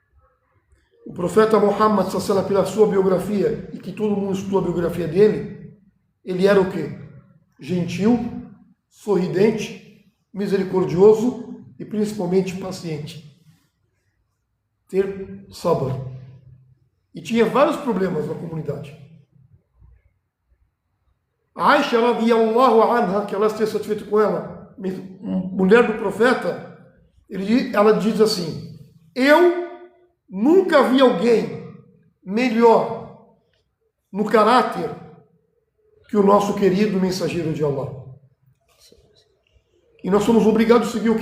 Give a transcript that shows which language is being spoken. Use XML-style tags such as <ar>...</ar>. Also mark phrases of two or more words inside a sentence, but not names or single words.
<pt>O profeta Muhammad, pela sua biografia, e que todo mundo estudou a biografia dele, ele era o quê? Gentil, sorridente, misericordioso e principalmente paciente. Ter sabr. E tinha vários problemas na comunidade.</pt> <ar>عائشة رضي الله عنها,</ar> <pt>que ela esteja satisfeita com ela, mulher do profeta, ela diz assim: eu nunca vi alguém melhor no caráter que o nosso querido mensageiro de Allah. E nós somos obrigados a seguir o quê?</pt>